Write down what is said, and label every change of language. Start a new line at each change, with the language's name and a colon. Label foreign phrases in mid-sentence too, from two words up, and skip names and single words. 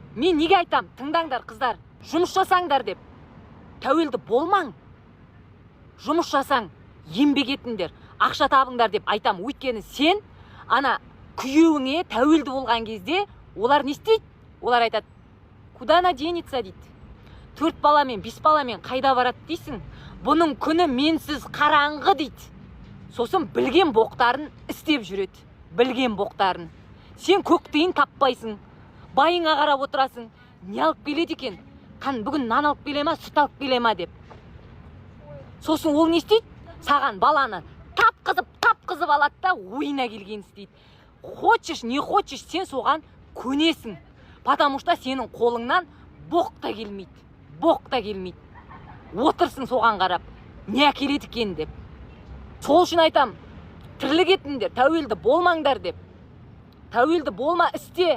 Kazakh: Мен неге айтам, тыңдаңдар қыздар, жұмыс жасаңдар деп. Тәуелді болмаң. Жұмыс жасаң, еңбек етіңдер, ақша табыңдар деп айтам. Өйткені сен ана күйеуіңе тәуелді болған кезде олар не істейді? Олар айтады,
Russian: куда она денется дейді.
Kazakh: 4 баламен, 5 баламен қайда барады дейсің? Бұның күні менсіз қараңғы дейді. Сосын білген боқтарын істеп жүреді. Білген боқтарын. Сен көктейін таппайсың. Байыңа қарап отырасың. Не алып келеді екен? Қан бүгін нан алып келе ма, сүт алып келе ма деп. Сосын ол не істейді? Саған баланы тапқызып алады да ойына келген істейді.
Russian: Хочешь, не хочешь,
Kazakh: сен соған көнесің.
Russian: Потому что
Kazakh: сенің қолыңнан боқ та келмейді. Боқ та келмейді. Отырсың соған қарап, не әкеледі екен деп. Сол үшін айтам, тірлік етіңдер, тәуелді болмаңдар деп. Тәуелді болма, істе.